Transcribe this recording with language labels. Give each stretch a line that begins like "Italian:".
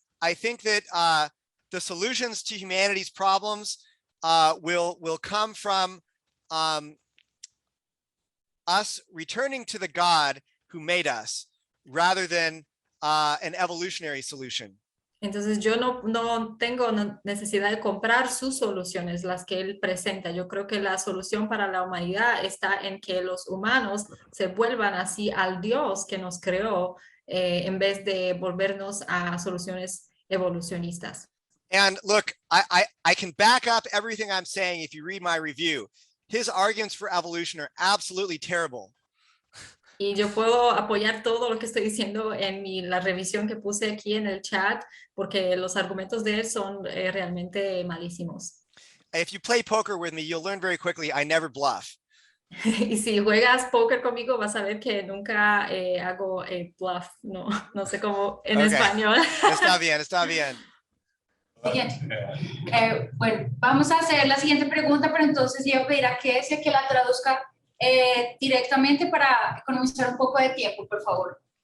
English: I think that the solutions to humanity's problems will come from us returning to the God who made us rather than an evolutionary solution.
Spanish: Entonces yo no tengo necesidad de comprar sus soluciones, las que él presenta. Yo creo que la solución para la humanidad está en que los humanos se vuelvan así al Dios que nos creó en vez de volvernos a soluciones evolucionistas.
English: And look, I can back up everything I'm saying if you read my review. His arguments for evolution are absolutely terrible.
Spanish: Y yo puedo apoyar todo lo que estoy diciendo en la revisión que puse aquí en el chat, porque los argumentos de él son realmente malísimos.
English: If you play poker with me, you'll learn very quickly I never bluff.
Spanish: Y si juegas póker conmigo, vas a ver que nunca hago bluff. No sé cómo en español. Está bien, está bien. Siguiente. Bueno, vamos a hacer la siguiente pregunta, pero entonces yo voy a pedir a Kesia que la traduzca directamente para economizar un poco de tiempo, por favor.